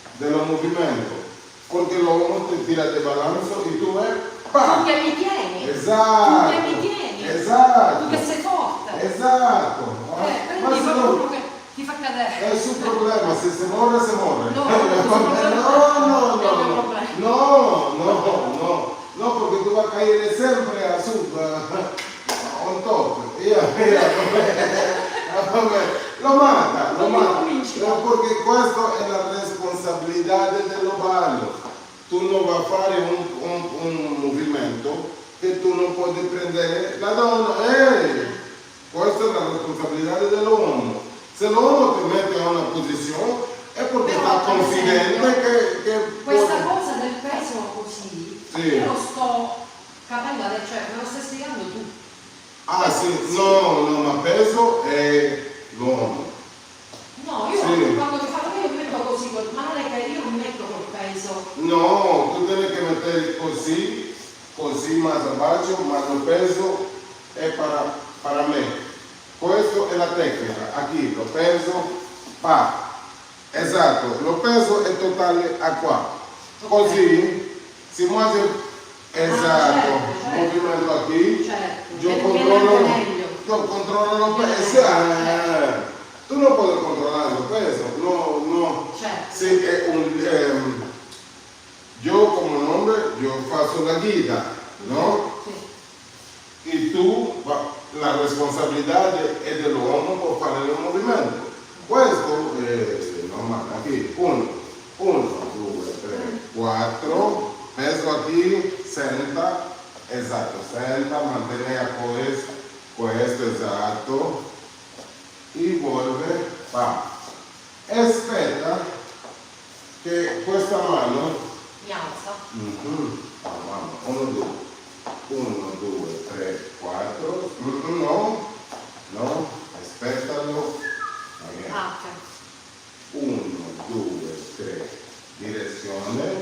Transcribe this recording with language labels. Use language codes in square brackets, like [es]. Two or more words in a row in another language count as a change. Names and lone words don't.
[es] los movimientos. Porque lo uno te tira de balance y tú ves, ¡pam! [it] Tu che mi tieni. Esatto. Tu che mi tieni. Esatto. Tu che sei forte. Esatto. Prendi Ma se proprio no, uno che ti fa cadere. è il suo problema, se si muore, si muore. No, [es] No, porque tú vas a caer siempre a sub, [en] on top. [es] Lo mata. No, porque [it] questo è la responsabilità dello ballo. Tu non vai a fare un movimento che tu non puoi prendere la donna. Questa è la responsabilità dell'uomo. Se l'uomo ti mette in una posizione è perché Però, sta per confidente esempio, che questa può... cosa del peso così, Sì. io lo sto capendo adesso, cioè me lo stai spiegando tu. Ah sì, no, ma peso è l'uomo. No, io Sì. quando mi faccio io mi metto così, ma non è che io non metto col peso. No, tu devi che mettere così [es] más abajo, [it] ma il peso è para me. Questa è la tecnica, aquí, lo peso, pa. Esatto, lo peso è totale a qua. Così si muove, esatto, certo. movimento aquí. Certo, Yo controllo lo peso. Tu non puoi controllare il peso, no. Certo. Sì, è [es] yo como hombre, [it] yo faccio la guida, ¿no? Sì. [es] Y tú, la responsabilidad es del hombre por [it] fare il movimento. Questo è normale, [es] aquí, 1, 2, 3, 4, peso aquí, [it] senta, esatto, senta, mantenere questo, esatto, [es] y vuelve, va. [it] Aspetta che questa mano Mi alza. 1, 2, 3, 4. No, aspettalo. Ah, 1, 2, 3, direzione.